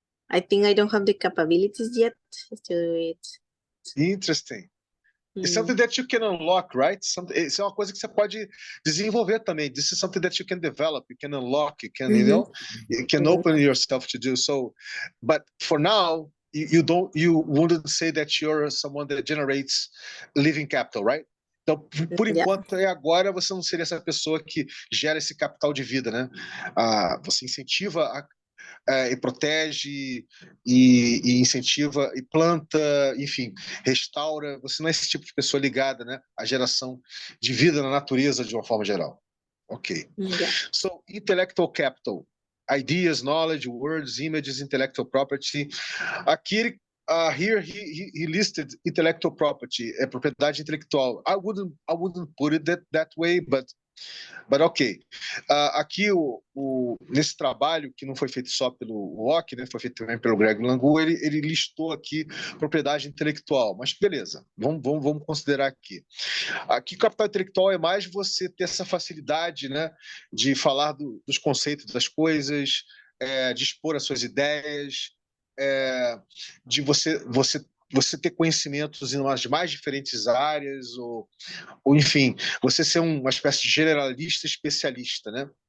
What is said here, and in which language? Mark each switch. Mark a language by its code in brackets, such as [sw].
[en] I think I don't have the capabilities yet to do it. Interesting. It's something that you can unlock, right? [pt] Isso é uma coisa que você pode desenvolver também. [en] This is something that you can develop, you can unlock, you can, you can open yourself to do so. But for now, you wouldn't say that you're someone that generates living capital, right? [pt] Então, por enquanto, agora você não seria essa pessoa que gera esse capital de vida, né? Você incentiva e protege, e incentiva, e planta, enfim, restaura. Você não é esse tipo de pessoa ligada, né, à geração de vida na natureza de uma forma geral. [en] Ok. So, intellectual capital. Ideas, knowledge, words, images, intellectual property. Aqui, here he listed intellectual property, [pt] propriedade intelectual. [en] I wouldn't put it that way, but ok. [pt] Aqui, nesse trabalho, que não foi feito só pelo Locke, né, foi feito também pelo Greg Langu, ele listou aqui propriedade intelectual, mas beleza, vamos considerar aqui. Aqui, capital intelectual é mais você ter essa facilidade, né, de falar dos conceitos das coisas, de expor as suas ideias, de você ter conhecimentos em umas mais diferentes áreas, ou enfim, você ser uma espécie de generalista especialista, né?